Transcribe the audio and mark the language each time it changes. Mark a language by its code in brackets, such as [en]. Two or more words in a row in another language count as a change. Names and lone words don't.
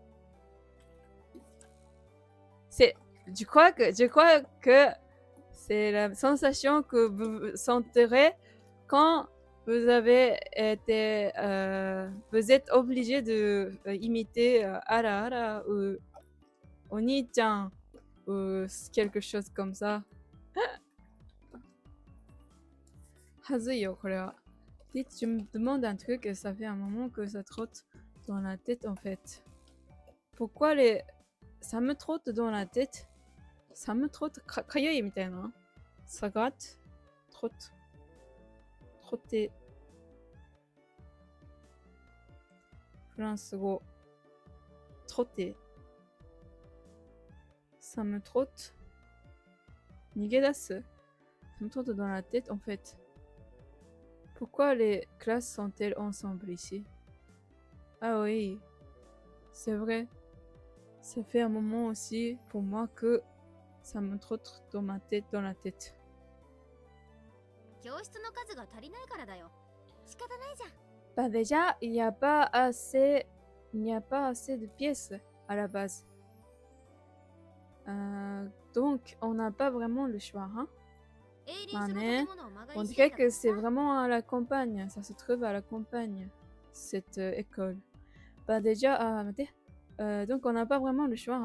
[fr] Je crois que c'est la sensation que vous sentirez quand vous avez été, vous êtes obligé de imiter [ja] あらあら [fr] ou Oni-chan ou quelque chose comme ça. [ja] はずいよ、これは。 [fr] Dites, je me demande un truc, ça fait un moment que ça trotte dans la tête en fait. Pourquoi ça me trotte dans la tête? Ça me trotte, [ja] かゆいみたいな? [fr] Ça gratte? Trotte. Trotter. [ja] フランス語。trotter. [fr] Ça me trotte. [ja] 逃げ出す? [fr] Ça me trotte dans la tête en fait. Pourquoi les classes sont-elles ensemble ici? Ah oui, c'est vrai. Ça fait un moment aussi pour moi que ça me trotte dans ma tête, dans la tête. [ja] 教室の数が足りないからだよ。仕方ないじゃん。 [fr] Bah déjà, il n'y a pas assez de pièces à la base. Donc, on n'a pas vraiment le choix. Hein? On dirait que c'est vraiment à la campagne. Ça se trouve à la campagne, cette école. Bah déjà, donc on n'a pas vraiment le choix.